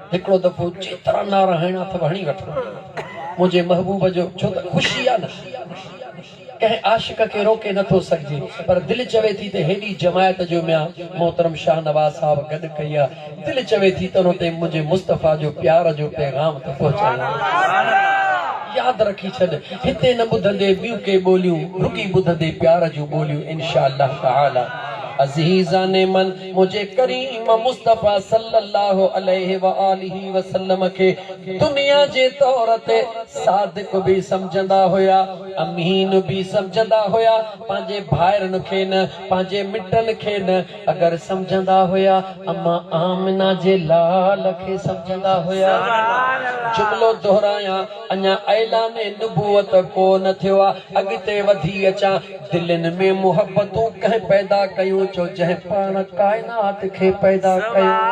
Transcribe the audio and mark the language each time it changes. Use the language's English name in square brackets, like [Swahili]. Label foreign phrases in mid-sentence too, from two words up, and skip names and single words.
[Sindhi] हिकिड़ो दफ़ो जेतिरा नारा हणा अथव हणी वठो मुंहिंजे महबूब जो, छो त ख़ुशी आहे न, कंहिं आशिक खे रोके नथो सघिजे, पर दिलि चवे थी त हेॾी जमायत जो म्या मोहतरम शाह नवाज़ साहब गॾु कई आहे, दिलि चवे थी त उते मुंहिंजे मुस्तफ़ा जो प्यार जो पैगाम त पहुचायां। यादि रखी छॾ, हिते न ॿुधंदे ॿियूं के ॿोलियूं, रुकी ॿुधंदे प्यार जूं ॿोलियूं [Arabic] إن شاء الله تعالى. [Persian] عزیزان من [Sindhi] मुझे करीम मुस्तफ़ा [Arabic] صلى الله عليه وآله وسلم [Sindhi] के दुनिया जे तौर ते सादिक भी समझंदा हुया, अमीन भी समझंदा हुया, पंहिंजे भाइरनि खे न, पंहिंजे मिटनि खे न, अगर समझंदा हुया अम्मा आमिना जे लाल खे समझंदा हुया। जुमलो दोहराया, अञा ऐलाने नबूवत को न थियो आहे, अॻिते वधी अचां, दिलनि में मोहब्बतूं कंहिं पैदा कयूं जो जंहिं पाण कायनात खे पैदा कयो।